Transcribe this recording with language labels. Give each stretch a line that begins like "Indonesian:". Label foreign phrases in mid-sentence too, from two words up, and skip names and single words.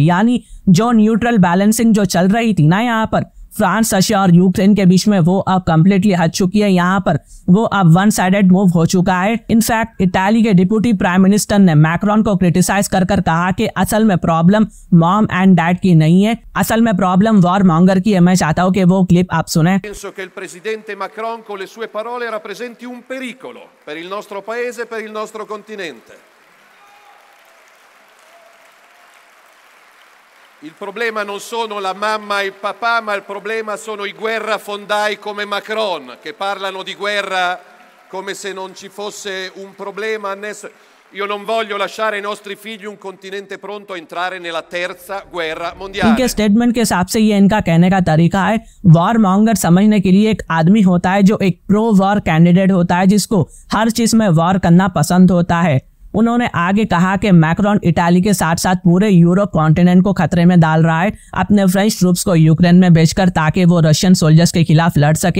Hindi: यानी जो
English: neutral balancing
Hindi: जो चल रही थी ना यहाँ पर फ्रांस, रशिया और यूक्रेन के बीच में, वो अब कंप्लीटली हट चुकी है। यहाँ पर वो अब
English: one sided move
Hindi: हो चुका है। इनफैक्ट इटाली के
English: deputy prime minister
Hindi: ने मैक्रोन को क्रिटिसाइज कर कहा कि असल में
English: problem mom and dad
Hindi: की नहीं है, असल में
English: problem war monger
Hindi: की है। मैं चाहता हूँ कि वो क्लिप आप सुने।
Italian: Penso che il presidente Macron con le sue parole rappresenti un pericolo per il nostro paese, per il nostro continente. Il problema non sono la mamma e il papà, ma il problema sono i guerrafondai come Macron, che parlano di guerra come se non ci fosse un problema annesso. Io non voglio lasciare ai nostri figli un continente pronto a entrare nella terza guerra mondiale.
Hindi: इनके स्टेटमेंट के हिसाब से ये इनका कहने का तरीका है।
English: war monger
Hindi: समझने के लिए एक आदमी होता है जो एक
English: pro war candidate
Hindi: होता है, जिसको हर चीज में वॉर करना पसंद होता है। उन्होंने आगे कहा कि मैक्रोन इटाली के साथ साथ पूरे
English: Europe continent
Hindi: को खतरे में डाल रहा है अपने
English: French troops
Hindi: को यूक्रेन में भेजकर, ताकि वो
English: Russian soldiers
Hindi: के खिलाफ लड़ सके।